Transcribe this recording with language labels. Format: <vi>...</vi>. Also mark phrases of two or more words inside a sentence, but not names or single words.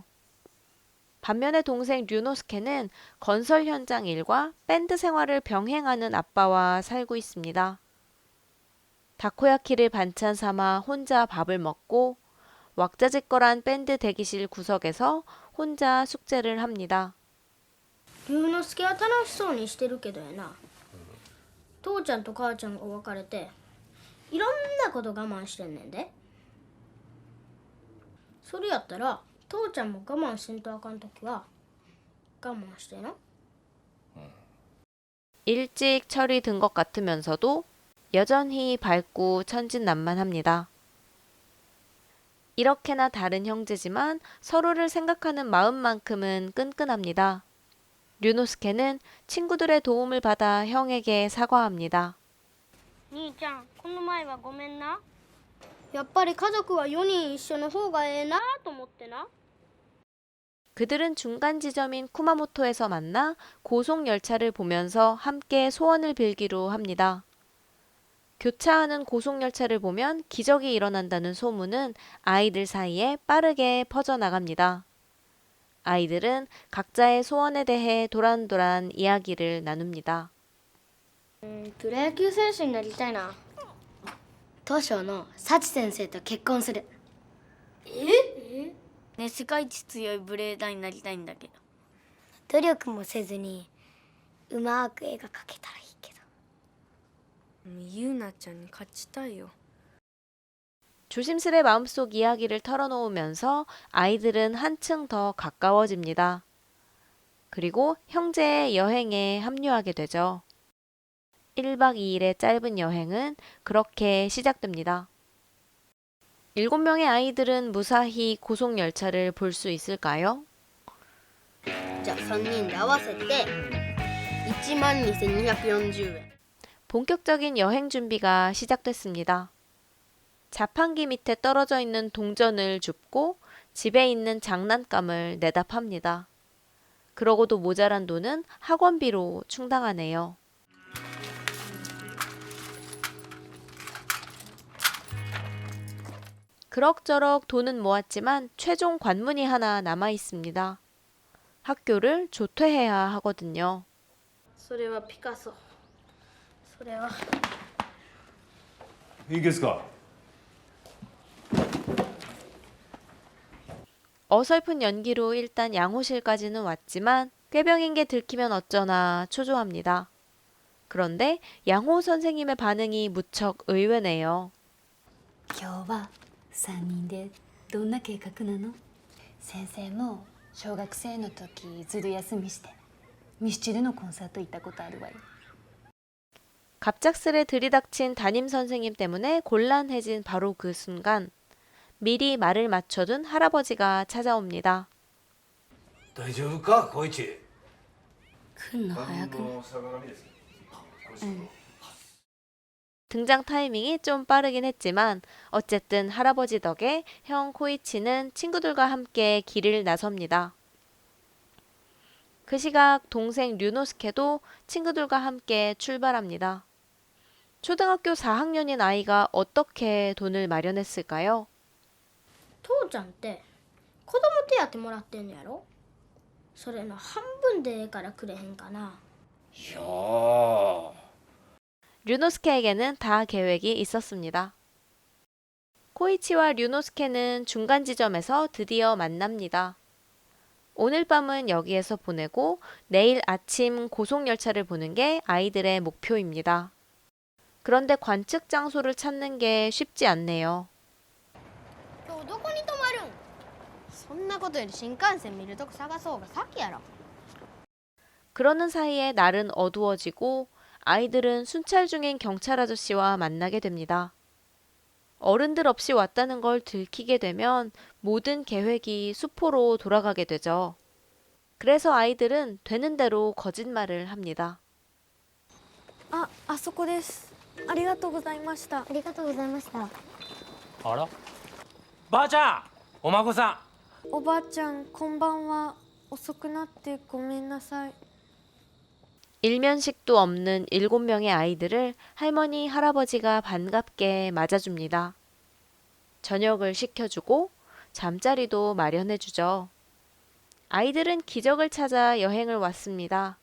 <ko>반면에 동생 류노스케는 건설 현장 일과 밴드 생활을 병행하는 아빠와 살고 있습니다. 다코야키를 반찬 삼아 혼자 밥을 먹고 왁자지껄한 밴드 대기실 구석에서 혼자 숙제를 합니다.</ko> <ja>龍之介は楽しそうにしてるけどやな。父ちゃんと母ちゃんが別れていろんなこと我慢してんねんで。それやったら父ちゃんも我慢せんとあかんときは我慢してな。</ja> <ko>일찍 철이 든 것 같으면서도 여전히 밝고 천진난만합니다. 이렇게나 다른 형제지만 서로를 생각하는 마음만큼은 끈끈합니다. 류노스케는 친구들의 도움을 받아 형에게 사과합니다.</ko> <ja>兄ちゃんこの前はごめんな。やっぱり家族は4人一緒の方がええなと思ってな。</ja> <ko>그들은 중간 지점인 쿠마모토에서 만나 고속열차를 보면서 함께 소원을 빌기로 합니다. 교차하는 고속열차를 보면 기적이 일어난다는 소문은 아이들 사이에 빠르게 퍼져나갑니다. 아이들은 각자의 소원에 대해 도란도란 이야기를 나눕니다.</ko> <ja>プロ野球選手になりたいな。東証の幸先生と結婚する。ね、世界一強いブレーダーになりたいんだけど。努力もせずにうまく絵が描けたらいいけど。ゆうなちゃんに勝ちたいよ。</ja> <ko>조심스레 마음속 이야기를 털어놓으면서 아이들은 한층 더 가까워집니다. 그리고 형제의 여행에 합류하게 되죠. 1박 2일의 짧은 여행은 그렇게 시작됩니다. 7명의 아이들은 무사히 고속열차를 볼 수 있을까요?</ko> <ja>じゃあ3人で合わせて12,240円</ja> <ko>본격적인 여행 준비가 시작됐습니다. 자판기 밑에 떨어져 있는 동전을 줍고 집에 있는 장난감을 내다 팝니다. 그러고도 모자란 돈은 학원비로 충당하네요. 그럭저럭 돈은 모았지만 최종 관문이 하나 남아 있습니다. 학교를 조퇴해야 하거든요.</ko> <ja>それはピカソそれはいいですか</ja> <ko>어설픈 연기로 일단 양호실까지는 왔지만 꾀병인 게 들키면 어쩌나 초조합니다. 그런데 양호 선생님의 반응이 무척 의외네요.</ko> <ja>今日は3人でどんな計画なの？先生も小学生の時ずる休みしてミスチルのコンサート行ったことあるわよ。</ja> <ko>갑작스레 들이닥친 담임 선생님 때문에 곤란해진 바로 그 순간 미리 말을 맞춰둔 할아버지가 찾아옵니다.</ko> <ja>大丈夫か小一来んの早くない？</ja> <ko>등장 타이밍이 좀 빠르긴 했지만 어쨌든 할아버지 덕에 형 코이치는 친구들과 함께 길을 나섭니다. 그 시각 동생 류노스케도 친구들과 함께 출발합니다. 초등학교 4학년인 아이가 어떻게 돈을 마련했을까요?</ko> <ja>父ちゃんって子供手当もらってんのやろ。それの半分でええからくれへんかな。いやー</ja> <ko>류노스케에게는 다 계획이 있었습니다. 코이치와 류노스케는 중간 지점에서 드디어 만납니다. 오늘 밤은 여기에서 보내고 내일 아침 고속열차를 보는 게 아이들의 목표입니다. 그런데 관측 장소를 찾는 게 쉽지 않네요.</ko> <ja>今日どこに泊まるん？そんなことより新幹線見るとこ探そうが先やろ。</ja> <ko>그러는 사이에 날은 어두워지고 아이들은 순찰 중인 경찰 아저씨와 만나게 됩니다. 어른들 없이 왔다는 걸 들키게 되면 모든 계획이 수포로 돌아가게 되죠. 그래서 아이들은 되는 대로 거짓말을 합니다.</ko> <ja>あそこです。ありがとうございました。ありがとうございました。あらばあちゃんお孫さおばあちゃん、こんばんは。遅くなってごめんなさい。</ja> <ko>일면식도 없는 7명의 아이들을 할머니, 할아버지가 반갑게 맞아줍니다. 저녁을 시켜주고 잠자리도 마련해주죠. 아이들은 기적을 찾아 여행을 왔습니다.</ko>